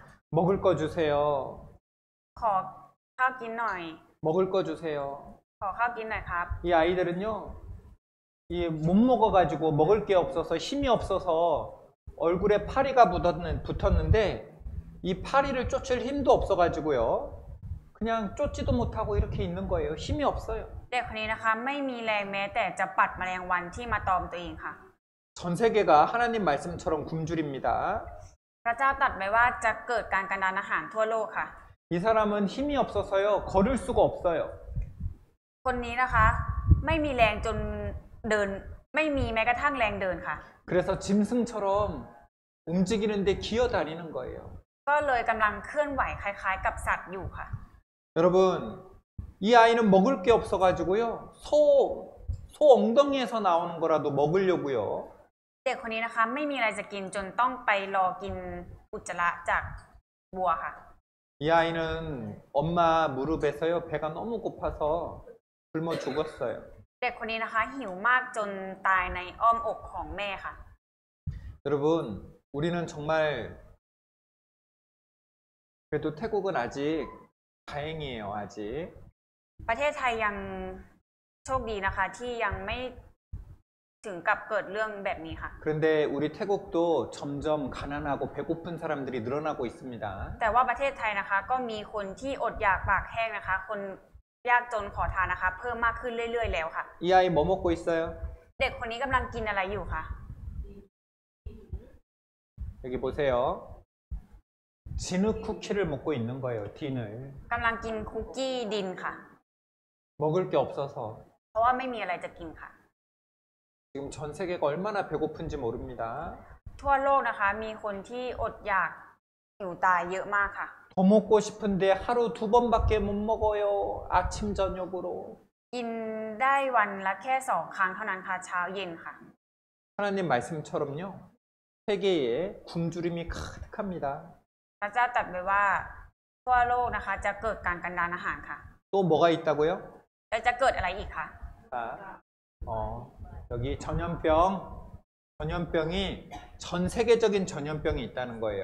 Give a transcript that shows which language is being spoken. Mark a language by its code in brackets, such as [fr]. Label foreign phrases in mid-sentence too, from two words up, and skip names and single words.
[ko] 먹을 거 주세요. [th] ขอข้าวกินหน่อย [ko] 먹을 거 주세요. [th] ขอข้าวกินหน่อยครับ [ko] 이 아이들은요, 이 못 먹어가지고 먹을 게 없어서 힘이 없어서 얼굴에 파리가 붙었는데 이 파리를 쫓을 힘도 없어가지고요, 그냥 쫓지도 못하고 이렇게 있는 거예요. 힘이 없어요. [th] เด็กคนนี้นะคะไม่มีแรงแม้แต่จะปัดแมลงวันที่มาตอมตัวเองค่ะ [ko] 전 세계가 하나님 말씀처럼 굶주립니다. [th] พระเจ้าตรัสไว้ว่าจะเกิดการกระดานอาหารทั่วโลกค่ะ [ko] 이 사람은 힘이 없어서요, 걸을 수가 없어요. [th] คนนี้นะคะไม่มีแรงจนเดินไม่มีแม้กระทั่งแรงเดินค่ะ [ko] 그래서 짐승처럼 움직이는데 기어다니는 거예요. [th] ก็เลยกำลังเคลื่อนไหวคล้ายๆกับสัตว์อยู่ค่ะ [ko] 여러분, 이 아이는 먹을 게 없어가지고요, 소 엉덩이에서 나오는 거라도 먹으려고요. [th] เด็กคนนี้นะคะไม่มีอะไรจะกินจนต้องไปรอกินอุจจาระจากวัวค่ะ [ko] 이 아이는 엄마 무릎에서요, 배가 너무 고파서 굶어 죽었어요. [th] เด็กคนนี้นะคะหิวมากจนตายในอ้อมอกของแม่ค่ะ [ko] 여러분, 우리는 정말 그래도 태국은 아직 다행이에요. 아직. [th] ประเทศไทยยังโชคดีนะคะที่ยังไม่ถึงกับเกิดเรื่องแบบนี้ค่ะ [ko] 그런데 우리 태국도 점점 가난하고 배고픈 사람들이 늘어나고 있습니다. [th] แต่ว่าประเทศไทยนะคะก็มีคนที่อดอยากปากแห้งนะคะ คนยากจนขอทานนะคะ เพิ่มมากขึ้นเรื่อยๆแล้วค่ะ [ko] 이 아이 뭐 먹고 있어요? [th] เด็กคนนี้กำลังกินอะไรอยู่คะ [ko] 여기 보세요. 진흙 쿠키를 먹고 있는 거예요. 딘을. [th] กำลังกินคุกกี้ดินค่ะ [ko] 먹을 게 없어서 [th] เพราะว่าไม่มีอะไรจะกินค่ะ [ko] 지금 전 세계가 얼마나 배고픈지 모릅니다. [th] ทั่วโลกนะคะมีคนที่อดอยากหิวตายเยอะมากค่ะ [ko] 더 먹고 싶은데 하루 2번밖에 못 먹어요. 아침 저녁으로. [th] กินได้วันละแค่2 ครั้งเท่านั้นค่ะเช้าเย็นค่ะ [ko] 하나님 말씀처럼요. 세계에 굶주림이 가득합니다. [th] พระเจ้าตรัสไว้ว่าทั่วโลกนะคะจะเกิดการกันดารอาหารค่ะ [ko] 또 뭐가 있다고요? [th] แล้วจะเกิดอะไรอีกคะ [ko] 자, 여기 전염병이 전 세계적인 전염병이 있다는 거예요.